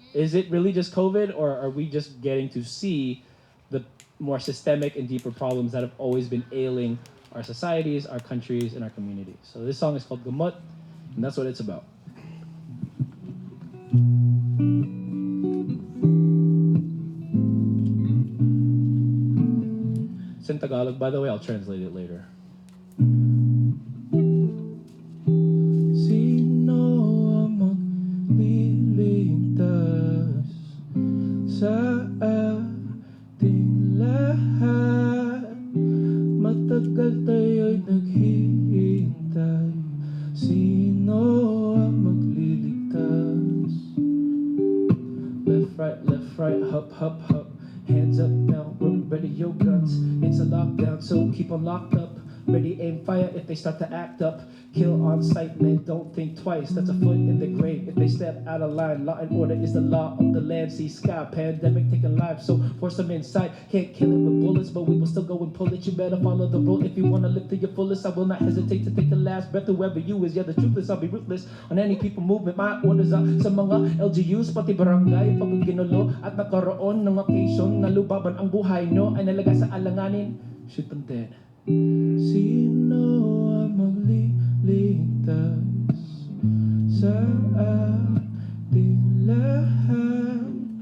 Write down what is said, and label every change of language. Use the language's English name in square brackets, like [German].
[English] Is it really just COVID, or are we just getting to see the more systemic and deeper problems that have always been ailing our societies, our countries, and our communities? So this song is called Gamot, and that's what it's about. It's in Tagalog, by the way. I'll translate it later. [Filipino] Sino ang magliligtas sa ating lahat? Matagal tayo'y naghihintay. Sino ang magliligtas? [English] Left, right, hop, hop, hop. Hands up now, ready your guns. It's a lockdown, so keep them locked up. Ready, aim, fire if they start to act up. Kill on sight, man, don't think twice. That's a foot in the grave if they step out of line. Law and order is the law of the land, sea, sky. Pandemic taking lives, so force them inside. Can't kill it with bullets, but we will still go and pull it. You better follow the rule if you want to live to your fullest. I will not hesitate to take a last breath. Whoever you is, yeah, the truth is I'll be ruthless on any people movement. My orders are [Filipino] sa mga LGUs, pati barangay. Pag ginulo at nakaroon ng occasion na lubaban ang buhay nyo ay nalagay sa alanganin. [English] Shoot them dead. [Filipino] Sino ang magliligtas sa ating lahat?